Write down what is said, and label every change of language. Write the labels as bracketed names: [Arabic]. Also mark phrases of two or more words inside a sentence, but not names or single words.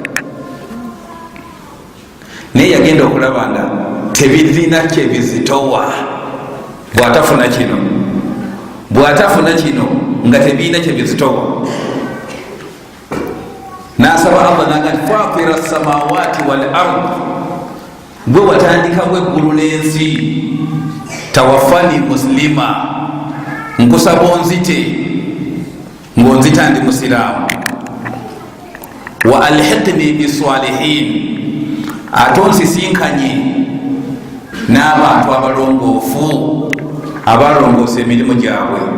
[Ganda] Naye yagenda okulaba nga tebirina kyebizitowa bw'atafuna kino, bw'atafuna kino nga tebirina kyebizitowa. N'asaba Allah naga nti [Arabic] فاطر السماوات والأرض, [Ganda] gwe watandikawo eggulu n'ensi, [Arabic] توفني مسلما, [Ganda] nkusaba onzite ng'onzita ndi musiraamu. [Arabic] وألحقني بالصالحين, [Ganda] ate onsisinkanye n'abantu abalongoofu abalongoosa emirimu gyabwe.